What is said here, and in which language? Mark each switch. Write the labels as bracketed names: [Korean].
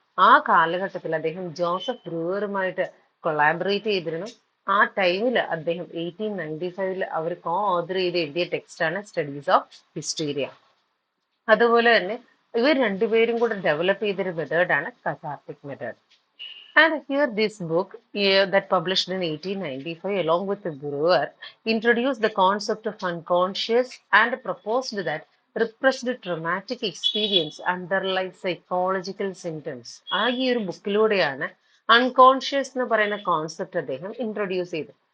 [Malayalam] ആ കാലഘട്ടത്തിൽ അദ്ദേഹം ജോസഫ് ബ്രൂവറുമായിട്ട് കൊളാബറേറ്റ് ചെയ്തിരുന്നു. ആ ടൈമിൽ അദ്ദേഹം 1895 അവർ കോ ഓതർ ചെയ്ത് എഴുതിയ ടെക്സ്റ്റാണ് സ്റ്റഡീസ് ഓഫ് ഹിസ്റ്റീരിയ. അതുപോലെ തന്നെ ഇവർ രണ്ടുപേരും കൂടെ ഡെവലപ്പ് ചെയ്തൊരു മെത്തേഡാണ് കഥാർട്ടിക് method. [English] And here this book that published in 1895 along with the Brewer introduced the concept of unconscious and proposed that repressed traumatic experience underlies psychological symptoms. [Malayalam] ആ ഈ ഒരു ബുക്കിലൂടെയാണ് അൺകോൺഷ്യസ് എന്ന് പറയുന്ന കോൺസെപ്റ്റ് അദ്ദേഹം ഇൻട്രൊഡ്യൂസ് ചെയ്തത്.